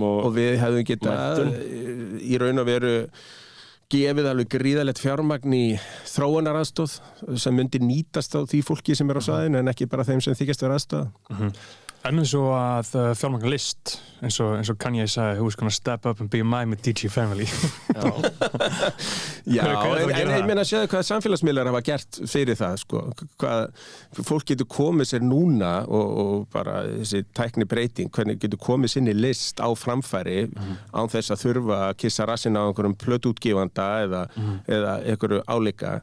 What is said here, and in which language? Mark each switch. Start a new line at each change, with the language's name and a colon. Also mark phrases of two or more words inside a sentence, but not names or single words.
Icelandic: Og við hefum geta í raun og veru gefið alveg gríðalegt fjármagn í þróunaraðstoð sem myndi nýtast á því fólki sem er á svæðinu en ekki bara þeim sem þykjast vera aðstoða. En eins og að fjármagna list, eins og Kanye sagði,
English: who's gonna step up and be mine with DJ Family.
Icelandic: Já, en ég meina að séu hvað samfélagsmiðlar hafa gert fyrir það, sko. Hvað fólk getur komið sér núna og bara þessi tæknibreyting, hvernig getur komið sinni list á framfæri án þess að þurfa að kissa rassinn á einhverjum plötuútgefanda eða einhverju álíka.